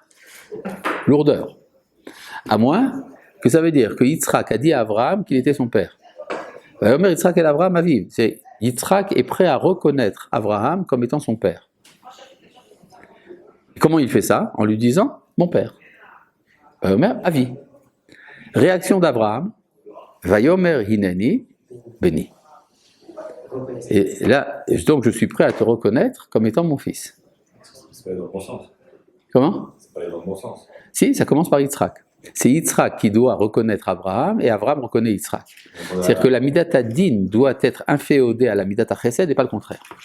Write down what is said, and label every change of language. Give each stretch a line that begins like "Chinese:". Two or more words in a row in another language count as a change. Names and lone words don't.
French: Lourdeur. À moins que ça veut dire que Yitzhak a dit à Avraham qu'il était son père.
Hebrew: ויאמר יצחק אל אברהם אביו.
French: C'est Yitzhak est prêt à reconnaître Avraham comme étant son père. Comment il fait ça? En lui disant mon père.
Hebrew: ויאמר אבי.
French: Réaction d'Avraham.
Hebrew: ויאמר הנני בני.
French: Vous reconnaissez. Et là, donc je suis prêt à te reconnaître comme étant mon fils. C'est pas dans le bon sens. Comment? C'est pas dans le bon sens. Si, ça commence par Yitzhak. C'est Yitzhak qui doit reconnaître Abraham et Abraham reconnaît Yitzhak. C'est-à-dire que la
Hebrew: מידת הדין
French: doit être inféodée à la
Hebrew: מידת החסד
French: et pas le contraire.